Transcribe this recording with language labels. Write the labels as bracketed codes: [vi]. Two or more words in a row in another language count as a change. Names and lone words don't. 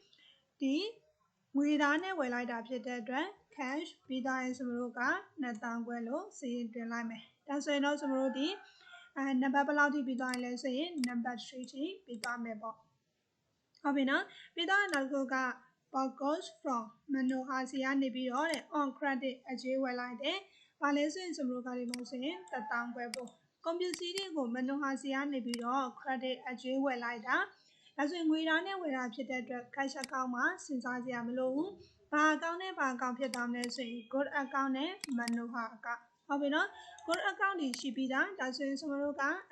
[my] ဒီငွေသားနဲ့ဝယ်လိုက်တာဖြစ်တဲ့အတွက် cash ပြီးတော့ရင်ကျွန်တော်တို့က2000ခွဲလို့စီရင်တင်လိုက်မယ်ဒါဆိုရင်တော့ကျွန်တော်တို့ဒီနံပါတ်ဘယ်လောက်ထိပြီးတော့ရင် လဲဆိုရင်နံပါတ်3ထိပြီးသွားမယ်ပေါ့ဟုတ်ပြီနော်ပြီးတော့နောက်တစ်ခုက [en] purchase from Manohar [my] စီကနေပြီးတော့တဲ့ [en] on credit [my] အကျွေးဝယ်လိုက်တယ်ဘာလဲဆိုရင်ကျွန်တော်တို့ကဒီမှာဆိုရင်1000ခွဲပို့ကုန်ပစ္စည်းတွေကို Manohar စီကနေပြီးတော့ credit အကျွေးဝယ်လိုက်တာဒါဆိုရင်ငွေသားနဲ့ဝယ်တာဖြစ်တဲ့အတွက် [en] cash account [my] မှာစဉ်းစားစရာမလိုဘူးဘာအကောင့်နဲ့ဘာအကောင့်ဖြစ်သွားမလဲဆိုရင် [en] good account [my] နဲ့ [en] Manohar account [my] ဟုတ်ပြီနော် [en] good account [my] တွေရှိပြီးသားဒါဆိုရင်ကျွန်တော်တို့က